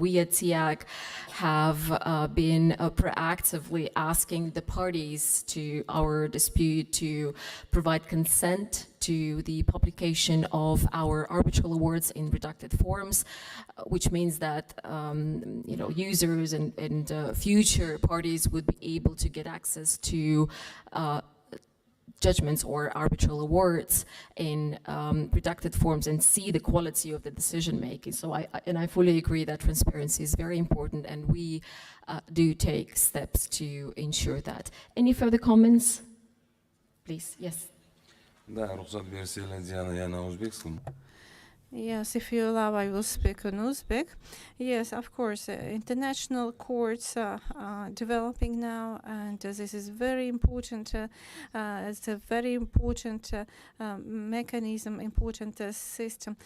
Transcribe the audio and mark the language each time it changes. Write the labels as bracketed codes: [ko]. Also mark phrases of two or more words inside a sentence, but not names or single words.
[en] We at TIAC have been proactively asking the parties to our dispute to provide consent to the publication of our arbitral awards in redacted forms, which means that users and future parties would be able to get access to judgments or arbitral awards in redacted forms and see the quality of the decision making. So I fully agree that transparency is very important, and we do take steps to ensure that. Any further comments? Please, yes. [kk] Да, рұқсат берсеңіз, [ru] я на узбекском. [en] Yes, if you allow, I will speak in Uzbek. Yes, of course, international courts are developing now, and this is very important. It's a very important mechanism, important system.